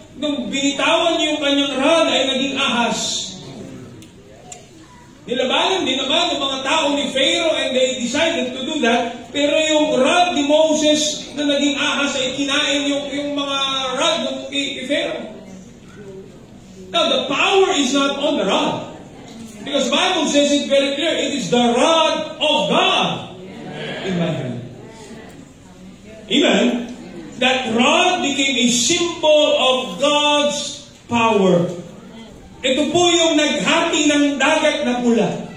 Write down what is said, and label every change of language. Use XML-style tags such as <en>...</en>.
<tl>Nung binitawan niya yung kanyang rod ay naging ahas. Nilabanan din naman ng mga tao ni Pharaoh</tl> <en>and they decided to do that.</en> <tl>Pero yung rod ni Moses na naging ahas ay kinain yung mga rod ng kay Pharaoh.</tl> <en>Now, the power is not on the rod. Because the Bible says it very clear. It is the rod of God in my hand. Amen? That rod became a symbol of God's power.</en> <tl>Ito po yung naghati ng dagat na pula.</tl>